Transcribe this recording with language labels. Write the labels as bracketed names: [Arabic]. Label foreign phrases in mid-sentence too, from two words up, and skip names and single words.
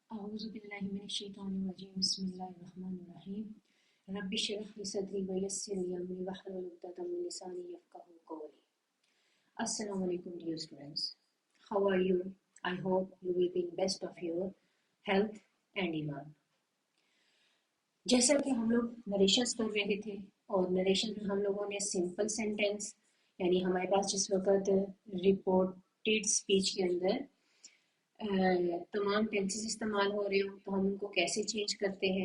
[Arabic] أعوذ بالله من الشيطان الرجيم بسم الله الرحمن الرحيم رب اشرح لي صدري ويسر لي أمري واحلل عقدة من لساني يفقهوا قولي. السلام عليكم [English] dear students. How are you? I hope you will be in best of your health and iman. [Hindi] जैसा कि हम लोग नरेशंस कर रहे थे और नरेशन में हम लोगों ने [English] simple sentence [Hindi] यानी हमारे पास जिस वक्त [English] reported speech [Hindi] के अंदर तमाम टेंसेस इस्तेमाल हो रहे हो तो हम उनको कैसे चेंज करते हैं।